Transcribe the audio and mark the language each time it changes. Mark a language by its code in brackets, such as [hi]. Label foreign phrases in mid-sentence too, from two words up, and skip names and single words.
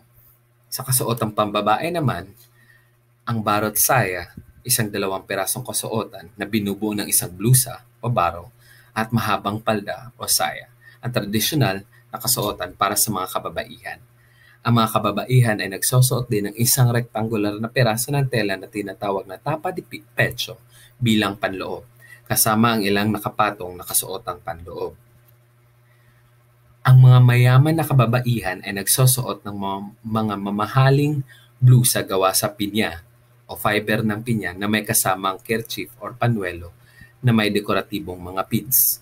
[tl] Sa kasuotang pambabae naman, ang barot saya, isang 2 pirasong kasuotan na binubuo ng isang blusa o baro at mahabang palda o saya, ang tradisyonal na kasuotan para sa mga kababaihan. Ang mga kababaihan ay nagsusuot din ng isang rektangular na piraso ng tela na tinatawag na tapa de pecho bilang panloob, kasama ang ilang nakapatong na kasuotang panloob. Ang mga mayaman na kababaihan ay nagsusuot ng mga mamahaling blusa gawa sa pinya o fiber ng pinya na may kasamang kerchief or panuelo na may dekoratibong mga pins.